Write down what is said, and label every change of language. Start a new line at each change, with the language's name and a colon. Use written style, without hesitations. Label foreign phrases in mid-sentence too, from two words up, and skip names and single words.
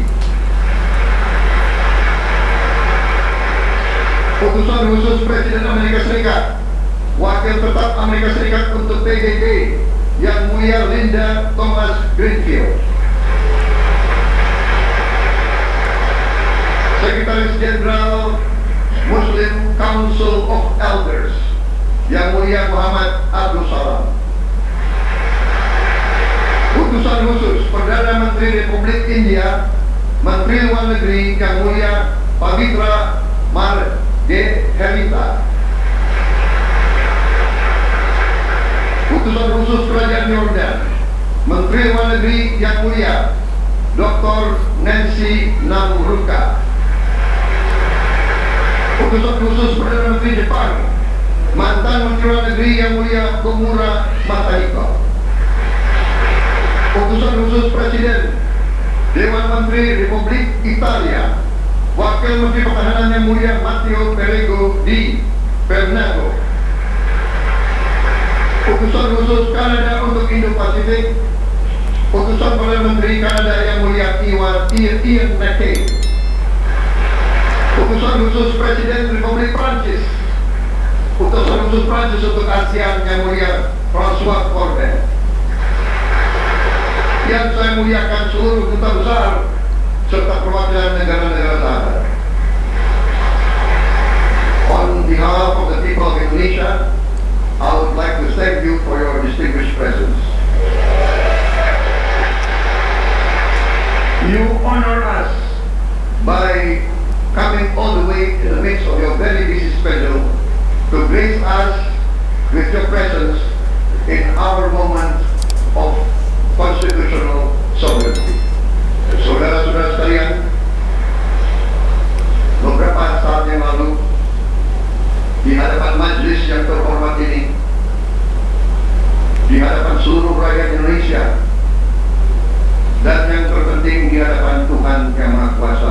Indonesian: Utusan Khusus Presiden Amerika Serikat, Wakil Tetap Amerika Serikat untuk PBB Yang Mulia Linda Thomas Greenfield, Sekretaris Jenderal Muslim Council of Elders Yang Mulia Muhammad Abdul Salam, Utusan Khusus Perdana Menteri Republik India, Menteri Luar Negeri Yang Mulia Pavitra Margherita, Utusan Khusus Kerajaan Yordan, Menteri Luar Negeri Yang Mulia Dr. Nancy Namruka, Utusan Khusus Perdana Menteri Jepang, mantan Menteri Luar Negeri Yang Mulia Komura Matahiko, Utusan Khusus Presiden Dewan Menteri Republik Italia, Wakil Menteri Pertahanan Yang Mulia Matteo Perego di Bernardo, Utusan Khusus Kanada untuk Indo-Pasifik, Utusan Perdana Menteri Kanada Yang Mulia Ian MacKay, Utusan Khusus Presiden Republik Prancis, Utusan Khusus Prancis untuk ASEAN Yang Mulia François Corbet. Yang saya muliakan seluruh duta besar serta perwakilan negara-negara sahabat.
English: On behalf of the people of Indonesia, I would like to thank you for your distinguished presence. You honor us by coming all the way in the midst of your very busy schedule to grace us with your presence in our moment of constitutional sovereignty.
Indonesian: Saudara-saudara sekalian, beberapa saat yang lalu di hadapan majelis yang terhormat ini, di hadapan seluruh rakyat Indonesia, dan yang terpenting di hadapan Tuhan Yang Maha Kuasa,